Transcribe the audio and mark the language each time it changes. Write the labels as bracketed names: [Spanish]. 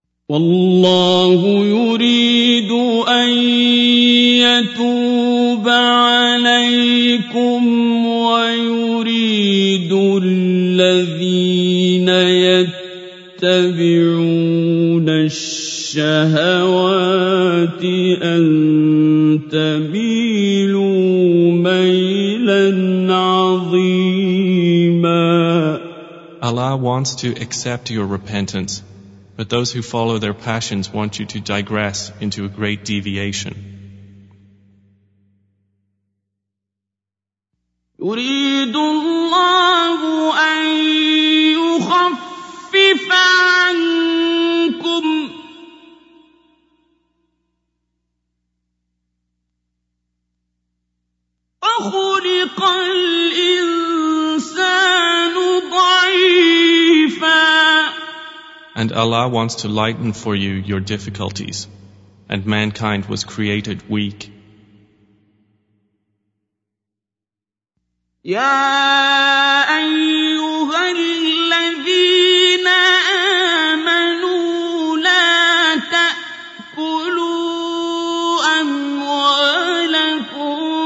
[Arabic] وَاللَّهُ يُرِيدُ أَن يَتُوبَ عَلَيْكُمْ وَيُرِيدُ الَّذِينَ يَتَّبِعُونَ الشَّهَوَاتِ أَن تَمِيلُوا مَيْلًا عَظِيمًا. [English] Allah wants to accept your repentance, but those who follow their passions want you to digress into a great deviation. [Arabic] يريد الله أن يخفف عنكم وخلق الإنسان ضعيفا. [English] And Allah wants to lighten for you your difficulties, and mankind was created weak. [Arabic] يا أيها الذين آمنوا لا تأكلوا أموالكم